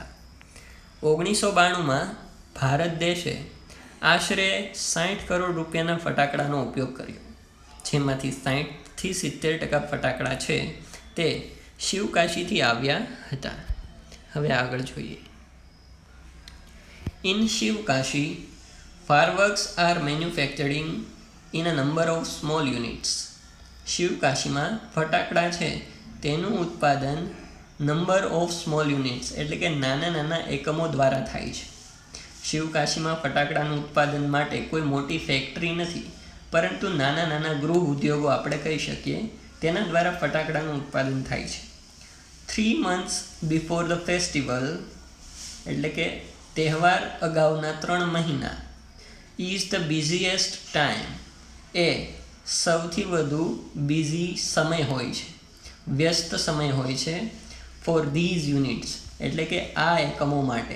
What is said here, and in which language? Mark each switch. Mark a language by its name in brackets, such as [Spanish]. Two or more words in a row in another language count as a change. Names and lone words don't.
[Gujarati] 1992 ભારત દેશે આશરે 60 કરોડ રૂપિયાના ફટાકડાનો ઉપયોગ કર્યો, જેમાંથી 60-70% ફટાકડા છે તે શિવકાશીથી આવ્યા હતા. હવે આગળ જોઈએ. [English] ઇન શિવકાશી fireworks are manufacturing in a number of small units. [Gujarati] શિવકાશીમાં ફટાકડા છે તેનું ઉત્પાદન [English] number of small units [Gujarati] એટલે કે નાના નાના એકમો દ્વારા થાય છે. શિવકાશીમાં ફટાકડાનું ઉત્પાદન માટે કોઈ મોટી ફેક્ટરી નથી, પરંતુ નાના નાના ગૃહ ઉદ્યોગો આપણે કહી શકીએ તેના દ્વારા ફટાકડાનું ઉત્પાદન થાય છે. [English] 3 months before the festival [Gujarati] એટલે કે તહેવાર અગાઉના 3 મહિના [English] is the busiest time [Gujarati] એ સૌથી વધુ બિઝી સમય હોય છે, વ્યસ્ત સમય હોય છે. [English] for these units [Gujarati] એટલે કે આ એકમો માટે.